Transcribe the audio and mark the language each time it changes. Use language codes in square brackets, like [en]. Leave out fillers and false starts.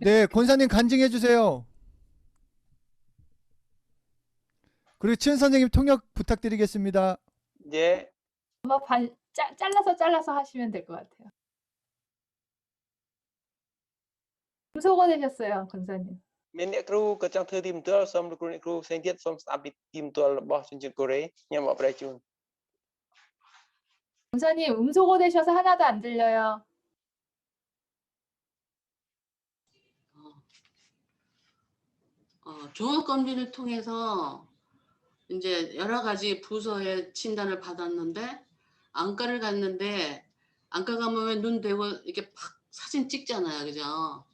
[ko] 네, 권사님 간증해 주세요. 그리고 친 선생님 통역 부탁드리겠습니다. 예. 아마 잘라서 하시면 될 것 같아요. 음소거 되셨어요, 권사님. [km] មានអ្នកគ្រូក៏ចង់ធ្វើទីមន្ទ័លសូមលោកគ្រូអ្នកគ្រូផ្សេងទៀតសូមស្ដាប់ពីទីមន្ទ័លរបស់ជនជាតិកូរ៉េខ្ញុំអបអរជូន [ko] 권사님 음소거 되셔서 하나도 안 들려요. 종합검진을 통해서 이제 여러 가지 부서의 진단을 받았는데 안과를 갔는데 안과 가면 왜 눈 대고 이렇게 팍 사진 찍잖아요, 그죠?